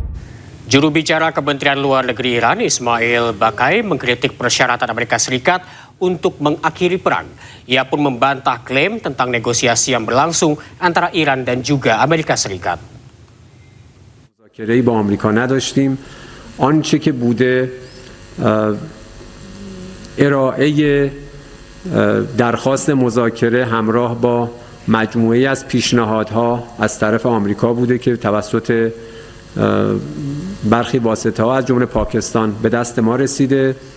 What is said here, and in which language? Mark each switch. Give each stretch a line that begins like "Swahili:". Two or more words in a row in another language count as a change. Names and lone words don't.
Indonesian: Juru bicara Kementerian Luar Negeri Iran, Ismail Baqai, mengkritik persyaratan Amerika Serikat untuk mengakhiri perang. Ia pun membantah klaim tentang negosiasi yang berlangsung antara Iran dan juga Amerika Serikat.
Persian: مذاکره‌ای با آمریکا نداشتیم. آنچه که بوده ارائه درخواست مذاکره همراه با مجموعه‌ای از پیشنهادها از طرف آمریکا بوده که توسط برخی واسطه‌ها از جمله پاکستان به دست ما رسیده.